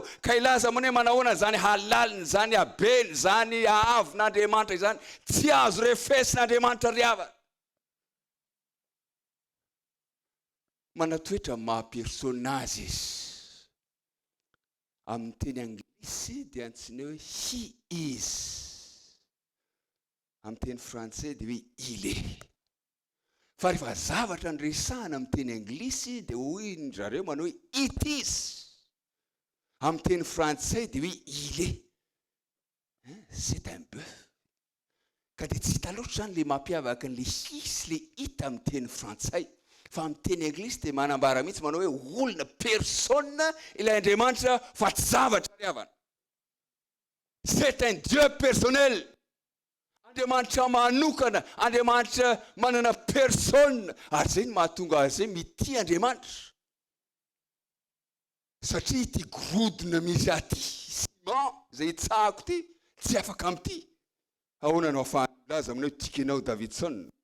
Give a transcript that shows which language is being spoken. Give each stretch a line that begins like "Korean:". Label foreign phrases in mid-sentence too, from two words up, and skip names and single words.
Malagasy: Ka ilaza moa hoe manahoana zany halaliny, zany habeny, zany ahavin'Andriamanitra izany. Tsy azo refesin'Andriamanitra riavana. Manatoetra maha-personazy izy. Amin'ny teny anglisy dia antsoina hoe
English: he is.
Malagasy: Amin'ny teny frantsay dia hoe
French: il est.
Malagasy: Fa rehefa zavatra ny resahana amin'ny teny anglisy dia hoy ny zareo manao hoe
English: it is.
Malagasy: Amin'ny teny frantsay dia hoe
French: il est. C'est un bœuf.
Malagasy: Ka dia tsy hita loatra izany le mampiavaka an'le hi sy le it amin'ny teny frantsay. Fa amin'ny teny anglisy dia manambara mihitsy manao hoe olona, personne ilay Andriamanitra fa tsy zavatra riavana.
French: C'est un Dieu personnel.
Malagasy: Andriamanitra manokana, Andriamanitra manana personne. Ary izay no mahatonga azy mity Andriamanitra. Satria ity gorodona misy aty, ciment izay itsahako ity, tsy afaka amin'ity. Ahoana no ahafahana laza aminao tikanao Davidson.